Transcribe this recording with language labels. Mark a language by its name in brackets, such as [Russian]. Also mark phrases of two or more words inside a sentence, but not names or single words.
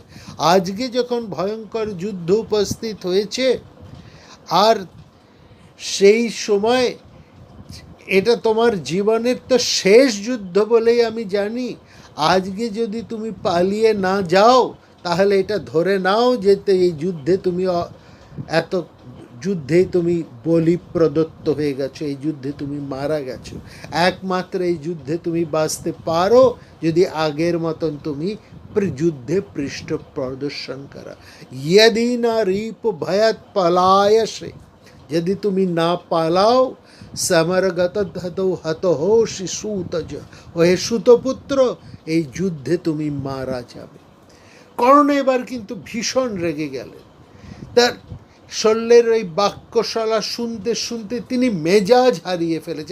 [Bangla] আজকে যখন ভয়ঙ্কর যুদ্ধ উপস্থিত হয়েছে, আর সেই সময় এটা তোমার জীবনের তো শেষ যুদ্ধ বলেই আমি জানি, আজকে যদি তুমি পালিয়ে না যাও তাহলে এটা ধরে নাও যে এই যুদ্ধে তুমি এত যুদ্ধে তুমি বলি প্রদত্ত হয়ে গেছো, এই যুদ্ধে তুমি মারা গেছো। একমাত্র এই যুদ্ধে তুমি বাঁচতে পারো যদি আগের মতন তুমি যুদ্ধে পৃষ্ঠ প্রদর্শন করা। [Sanskrit] यदि न रीप भयत पलायसे, [Bangla] यदि তুমি না পালাও, [Sanskrit] সমরগত হতহোষি সুতজ, [Bangla] হে সুতপুত্র, এই যুদ্ধে তুমি মারা যাবে। কর্ণ এবার কিন্তু ভীষণ রেগে গেলেন। তার শল্যের ওই বাক্যশালা শুনতে শুনতে তিনি মেজাজ হারিয়ে ফেলেছে।